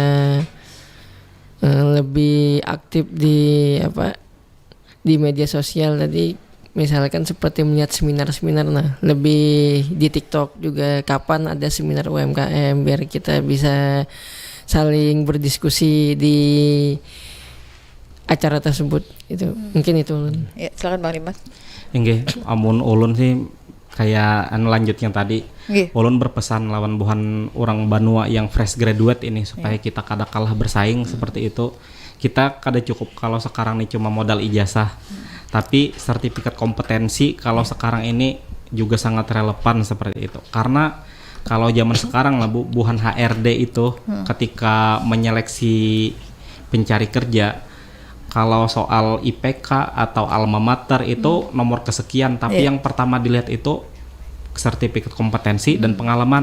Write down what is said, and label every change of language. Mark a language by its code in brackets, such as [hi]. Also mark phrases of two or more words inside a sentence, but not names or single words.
[id] lebih aktif di media sosial tadi misalkan seperti melihat seminar-seminar lebih di TikTok juga kapan ada seminar UMKM biar kita bisa saling berdiskusi di acara tersebut itu mungkin itu ulun. Ya, silakan Bang Dimas. [bjn] Inggih, amun ulun sih kayak lanjut yang tadi. Nggih. Ulun berpesan lawan buhan orang Banua yang [en] fresh graduate [bjn] ini supaya kita kada kalah bersaing seperti itu. [id] Kita kada cukup kalau sekarang nih cuma modal ijazah. Tapi sertifikat kompetensi kalau sekarang ini juga sangat relevan seperti itu. Karena kalau zaman sekarang lah buhan HRD itu ketika menyeleksi pencari kerja kalau soal IPK atau alma mater itu nomor kesekian, tapi yang pertama dilihat itu sertifikat kompetensi dan pengalaman.